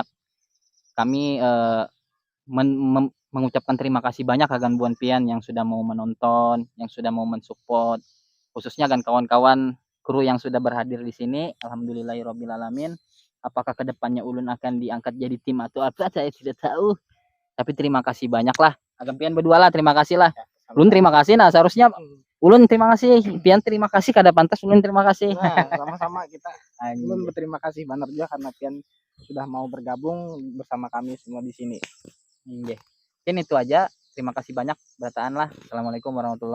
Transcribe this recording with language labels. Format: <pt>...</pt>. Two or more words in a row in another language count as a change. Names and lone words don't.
<id>Kami mengucapkan terima kasih banyak agan Buan Pian yang sudah mau menonton, yang sudah mau mensupport, khususnya agan kawan-kawan kru yang sudah berhadir di sini.</id> <ar>Alhamdulillahirabbil alamin.</ar> <id>Apakah kedepannya ulun akan diangkat jadi tim atau apa saya tidak tahu. Tapi terima kasih banyak lah.</id> <bjn>Agan Pian berdua lah, terima kasih lah. Ulun terima kasih. Nah seharusnya ulun terima kasih. Pian terima kasih kada pantas ulun terima kasih.</bjn> <id>Nah, sama-sama kita.</id> <bjn>Ulun berterima kasih banget juga karena Pian sudah mau bergabung bersama kami semua di sini.</bjn> <id>Mungkin itu aja. Terima kasih banyak. Berataan lah.</id>